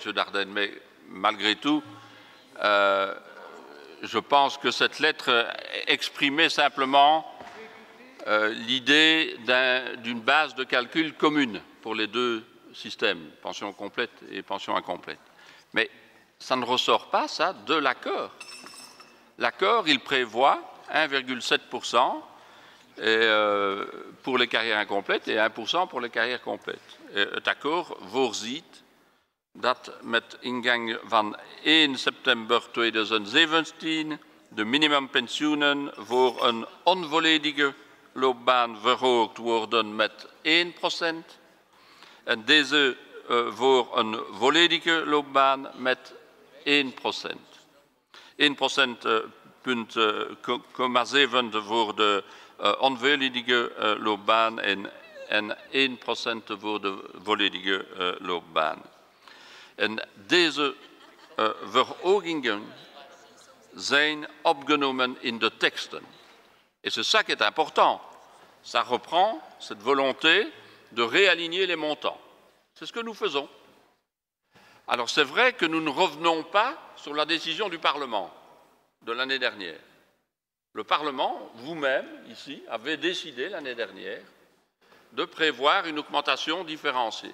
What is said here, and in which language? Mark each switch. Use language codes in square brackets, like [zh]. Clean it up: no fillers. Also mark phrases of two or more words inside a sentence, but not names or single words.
[fr] Dardenne, mais malgré tout, je pense que cette lettre exprimait simplement l'idée d'une base de calcul commune pour les deux systèmes, pension complète et pension incomplète. Mais ça ne ressort pas, ça, de l'accord. L'accord, il prévoit 1,7% pour les carrières incomplètes et 1% pour les carrières complètes. [nl] Het akkoord voorziet dat met ingang van 1 september 2017 de minimumpensioenen voor een onvolledige loopbaan verhoogd worden met 1% en deze voor een volledige loopbaan met 1%. 1,7% voor de onvolledige loopbaan en 1% voor de volledige loopbaan. En deze verhogingen zijn opgenomen in de teksten. [fr] Et c'est ça qui est important. Ça reprend cette volonté de réaligner les montants. C'est ce que nous faisons. Alors c'est vrai que nous ne revenons pas sur la décision du Parlement de l'année dernière. Le Parlement, vous-même, ici, avez décidé l'année dernière de prévoir une augmentation différenciée.